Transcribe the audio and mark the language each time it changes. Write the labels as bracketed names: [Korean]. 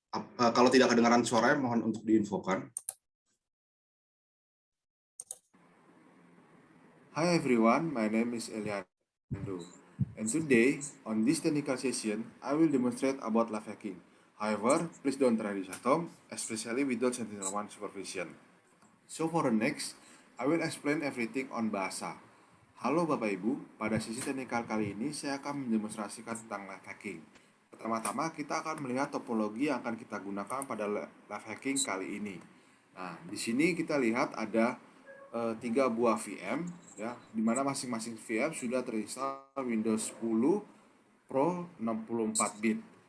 [Indonesian] Kalau tidak kedengaran suaranya, mohon untuk diinfokan. [English] Hi everyone, my name is Eliando, and today on this technical session, I will demonstrate about live hacking. However, please don't try this at home, especially without Sentinel-1 supervision. So for the next, I will explain everything on bahasa. [Indonesian] Halo Bapak Ibu, pada sesi teknikal kali ini saya akan mendemonstrasikan tentang live hacking. Pertama-tama kita akan melihat topologi yang akan kita gunakan pada live hacking kali ini. Nah, di sini kita lihat ada 3 buah VM ya, di mana masing-masing VM sudah terinstall Windows 10 Pro 64 bit.